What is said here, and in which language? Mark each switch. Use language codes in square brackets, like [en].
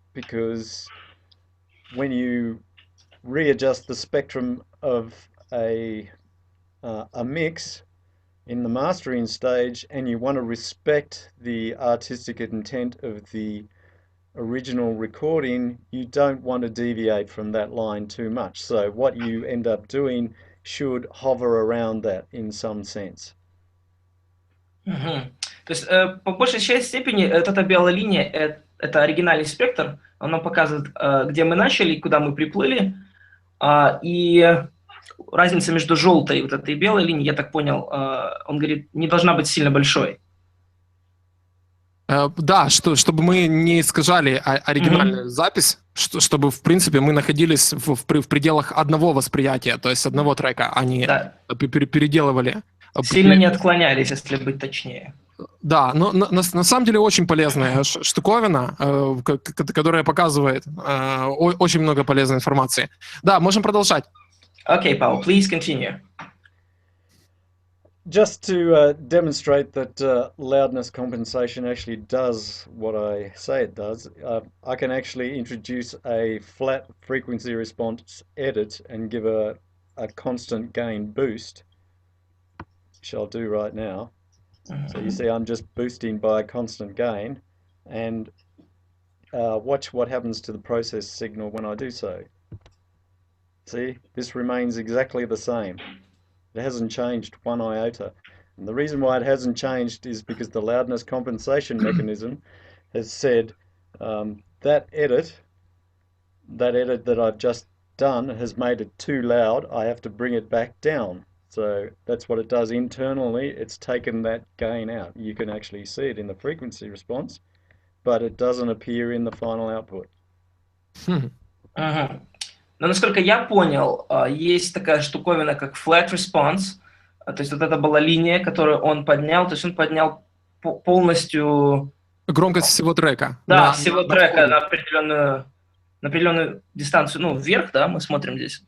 [en] because when you readjust the spectrum of a mix in the mastering stage and you want to respect the artistic intent of the original recording, you don't want to deviate from that line too much. So what you end up doing should hover around that in some sense. Мгм. [ru] То есть, по большей степени, эта белая линия, это оригинальный спектр, он нам показывает, где мы начали, куда мы приплыли, и разница между желтой и вот этой белой линией, я так понял, он говорит, не должна быть сильно большой. Да, чтобы мы не искажали оригинальную запись, чтобы, в принципе, мы находились в пределах одного восприятия, то есть одного трека, а не переделывали. Сильно не отклонялись, если быть точнее. Да, но на самом деле очень полезная штуковина, которая показывает очень много полезной информации. Да, можем продолжать. [en] Okay, Paavo, please continue. Just to demonstrate that loudness compensation actually does what I say it does, I can actually introduce a flat frequency response edit and give a constant gain boost, which I'll do right now. So you see I'm just boosting by a constant gain, and watch what happens to the process signal when I do so. See, this remains exactly the same. It hasn't changed one iota. And the reason why it hasn't changed is because the loudness compensation mechanism has said that edit that I've just done has made it too loud. I have to bring it back down. So that's what it does internally. It's taken that gain out. You can actually see it in the frequency response, but it doesn't appear in the final output. [ru] Но, насколько я понял, есть такая штуковина, как flat response, то есть вот это была линия, которую он поднял, то есть он поднял полностью... Громкость всего трека. Да, всего трека на определенную дистанцию, ну, вверх, да, мы смотрим здесь.